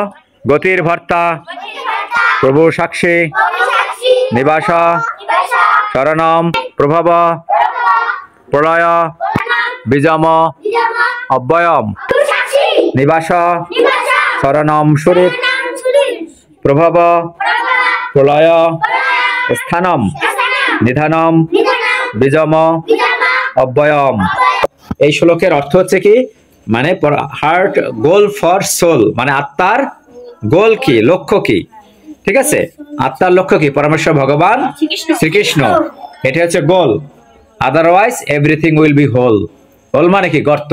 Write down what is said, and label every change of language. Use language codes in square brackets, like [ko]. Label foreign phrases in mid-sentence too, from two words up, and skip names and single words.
[sa] गतिर्भर्ता प्रभु साक्षी निवास शरणम प्रभव प्रलय बीजम अव्ययम। निवास शरणम सुरेत प्रभव प्रलय स्थानम निधानम बीजम अव्ययम। [bn] এই শ্লোকের অর্থ হচ্ছে কি, মানে [en] heart goal for soul, [bn] মানে আত্মার গোল কি, লক্ষ্য কি, ঠিক আছে, আত্মার লক্ষ্য কি, পরমেশ্বর ভগবান শ্রীকৃষ্ণ, এটা হচ্ছে গোল। [en] otherwise everything will be hole. হোল [bn] মানে কি, গর্ত।